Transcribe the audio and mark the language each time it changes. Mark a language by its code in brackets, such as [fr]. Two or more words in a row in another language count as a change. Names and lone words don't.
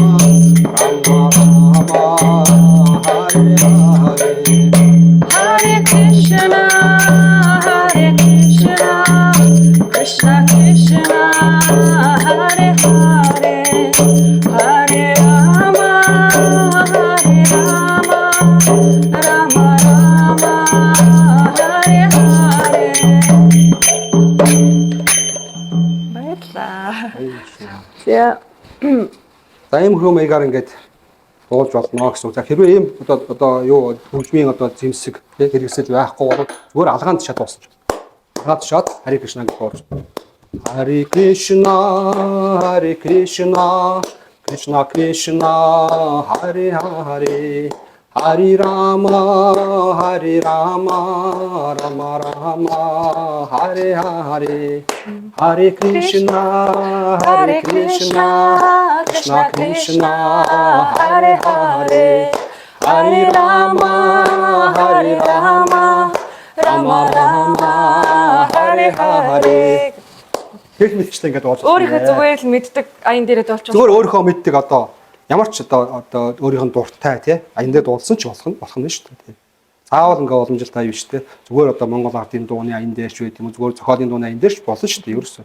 [sa] राम राम हरे हरे हरे कृष्ण हरे कृष्ण कृष्ण कृष्ण हरे हरे हरे राम हरे राम राम राम हरे हरे. [mn] За ийм хөө маягаар ингээд дуулж болно гэсэн үг. За хэрвээ ийм одоо юу хөгжмийн одоо зэмсэг хэрэгсэл байхгүй бол зүгээр алгаан тушаад дуусна. Алгаан тушаад Хари Кришна гэж дуулж. [sa] हरे कृष्ण हरे कृष्ण कृष्ण कृष्ण हरे हरे हरे राम हरे राम राम राम हरे हरे हरे कृष्ण, हरे कृष्ण कृष्ण कृष्ण हरे हरे हरे राम हरे राम राम राम हरे हरे. [mn] Тэг мэдчихлээ ингээд болж байна. Өөрийнхөө зүгээр л мэддэг аян дээрээ дуулчих. Зүгээр өөрийнхөө мэддэг одоо ямар ч одоо өөрийнх нь дуртай тий аян дээр дуулсан ч болох нь шүү дээ тий. Заавал ингээд уламжилтай биш тий. Зүгээр одоо Монгол ардын дууны аян дээр ч байт юм уу зүгээр зохиолын дууны аян дээр ч болно шүү дээ ерөөсөө.